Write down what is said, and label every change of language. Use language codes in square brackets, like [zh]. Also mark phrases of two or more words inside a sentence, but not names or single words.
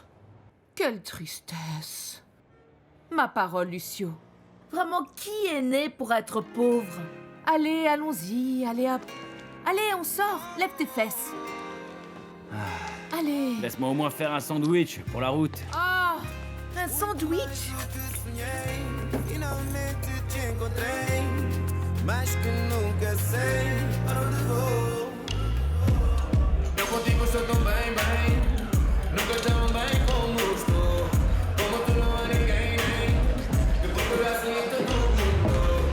[fr] Quelle tristesse. Ma parole, Lucio. Vraiment, qui est né pour être pauvre? Allez, allons-y, allez hop. Allez, on sort, lève tes fesses. Allez. Laisse-moi au moins faire un sandwich pour la route. Ah, un sandwich. [pt] Mas que nunca sei para onde vou. Eu contigo estou tão bem, bem. Nunca tão bem como estou. Como tu não há ninguém, nem que procurasse em todo o mundo.